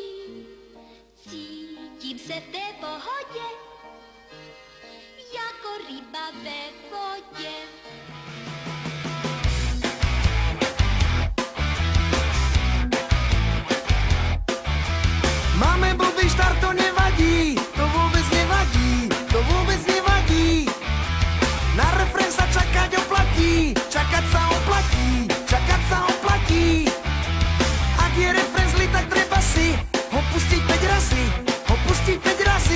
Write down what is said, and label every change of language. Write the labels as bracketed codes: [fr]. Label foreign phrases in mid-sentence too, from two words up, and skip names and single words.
[cs] Cítím se v té pohodě, jako ryba ve vodě. [sk] Máme blbý štart, to nevadí, to vôbec nevadí, to vôbec nevadí. Na refrén sa čakať oplatí, čakať sa oplatí, čakať sa oplatí. Ak je refrén zlý, tak treba si ho pustiť 5 razy, ho pustiť 5 razy.